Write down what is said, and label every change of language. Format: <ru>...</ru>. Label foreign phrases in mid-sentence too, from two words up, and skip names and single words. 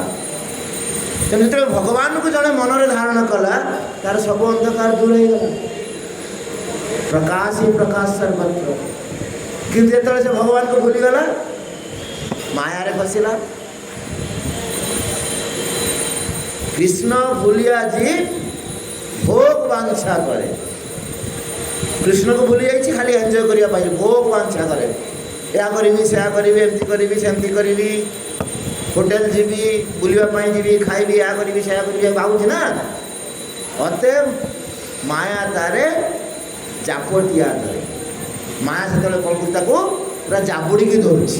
<or>ତେଣୁ ଯେତେବେଳେ ଭଗବାନଙ୍କୁ ଜଣେ ମନରେ ଧାରଣ କଲା, ତାର ସବୁ ଅନ୍ଧକାର ଦୂର ହେଇଗଲା। ପ୍ରକାଶ ହିଁ ପ୍ରକାଶ ସର୍ବତ୍ର। କିନ୍ତୁ ଯେତେବେଳେ ସେ ଭଗବାନଙ୍କୁ ଭୁଲିଗଲା, ମାୟାରେ ଫସିଲା,</or> <bn>কৃষ্ণ ভুলিয়া জীব ভোগ বাঞ্ছা করে। কৃষ্ণকে ভুলি যাইছি খালি এনজয় করিয়া পাইছি, ভোগ বাঞ্ছা করে।</bn> <or>ଏହା କରିବି ସେୟା କରିବି, ଏମିତି କରିବି ସେମିତି କରିବି, ହୋଟେଲ ଯିବି, ବୁଲିବା ପାଇଁ ଯିବି, ଖାଇବି, ଏହା କରିବି ସେୟା କରିବି ଭାବୁଛି ନା। ଅତେ ମାୟା ତାରେ ଜାପଟିଆ ଧରେ। ମାୟା ସେତେବେଳେ କ'ଣ କରୁଛି, ତାକୁ ପୁରା ଜାବୁଡ଼ିକି ଧରୁଛି।</or>